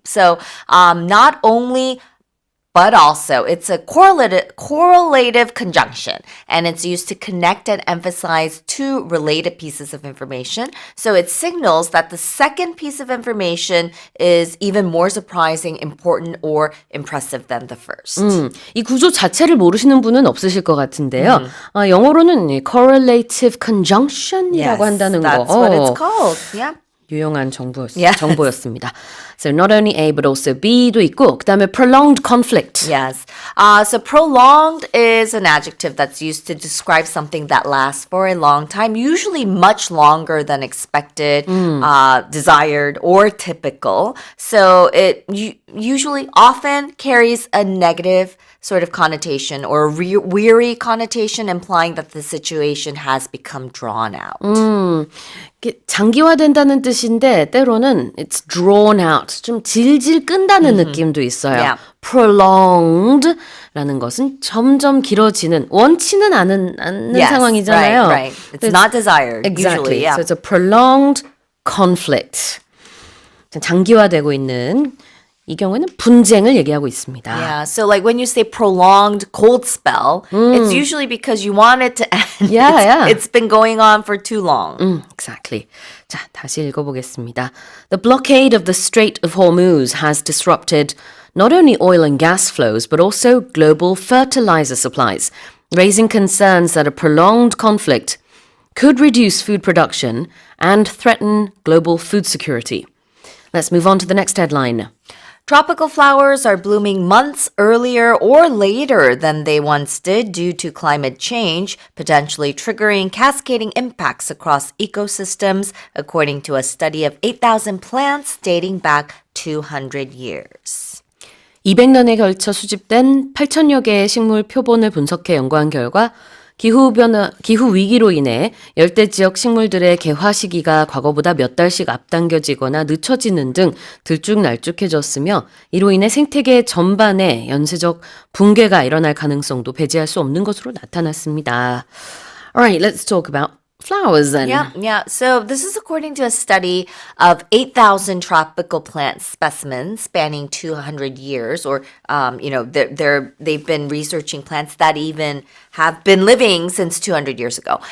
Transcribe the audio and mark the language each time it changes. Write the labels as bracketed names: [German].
[English] So not only, but also, it's a correlative conjunction, and it's used to connect and emphasize two related pieces of information. So it signals that the second piece of information is even more surprising, important, or impressive than the first. [Korean] 이 구조 자체를 모르시는 분은 없으실 것 같은데요. 영어로는 correlative conjunction이라고 한다는 거. [English] That's what it's called. Yeah. [Korean] 유용한 정보였습니다. [English] So not only A but also B도 [Korean] 있고 그다음에 [English] prolonged conflict. Yes. So prolonged is an adjective that's used to describe something that lasts for a long time, usually much longer than expected, desired, or typical. So it usually often carries a negative sort of connotation or a weary connotation, implying that the situation has become drawn out. [Korean] 장기화된다는 뜻인데 때로는 [English] it's drawn out, [Korean] 좀 질질 끈다는 느낌도 있어요. [English] Yeah. [Korean] prolonged라는 것은 점점 길어지는 원치는 않는 상황이잖아요. [English] Right. It's not desired. Exactly. Usually, yeah. So it's a prolonged conflict. [Korean] 장기화되고 있는 이 경우에는 분쟁을 얘기하고 있습니다. [English] Yeah, so like when you say prolonged cold spell, it's usually because you want it to end. It's been going on for too long. Exactly. [Korean] 자, 다시 읽어보겠습니다. [English] The blockade of the Strait of Hormuz has disrupted not only oil and gas flows, but also global fertilizer supplies, raising concerns that a prolonged conflict could reduce food production and threaten global food security. Let's move on to the next headline. Tropical flowers are blooming months earlier or later than they once did due to climate change, potentially triggering cascading impacts across ecosystems, according to a study of 8,000 plants dating back 200 years. [Korean] 200년에 걸쳐 수집된 8천여 개의 식물 표본을 분석해 연구한 결과 기후 위기로 인해 열대 지역 식물들의 개화 시기가 과거보다 몇 달씩 앞당겨지거나 늦춰지는 등 들쭉날쭉해졌으며 이로 인해 생태계 전반에 연쇄적 붕괴가 일어날 가능성도 배제할 수 없는 것으로 나타났습니다. [English] Alright, let's talk about flowers then. Yeah. So this is according to a study of 8,000 tropical plant specimens spanning 200 years, or they've been researching plants that even have been living since 200 years ago.